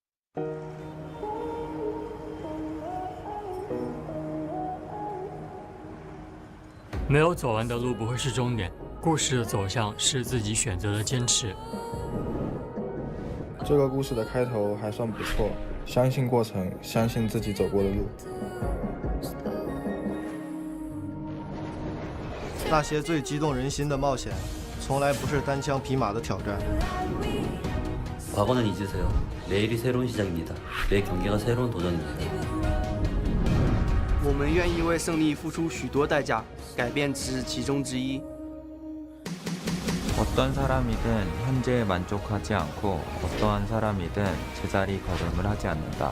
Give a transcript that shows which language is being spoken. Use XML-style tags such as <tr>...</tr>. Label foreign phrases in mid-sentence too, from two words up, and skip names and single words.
<zh>没有走完的路不会是终点，故事的走向是自己选择的坚持。这个故事的开头还算不错，相信过程，相信自己走过的路。那些最激动人心的冒险，从来不是单枪匹马的挑战。</zh> <ko>과거는 잊으세요. 내일이 새로운 시작입니다. 내 경기가 새로운 도전입니다.</ko> <zh>我们愿意为胜利付出许多代价，改变只是其中之一。</zh> <ko>어떤 사람이든 현재에 만족하지 않고 어떠한 사람이든 제자리 걸음을 하지 않는다.</ko>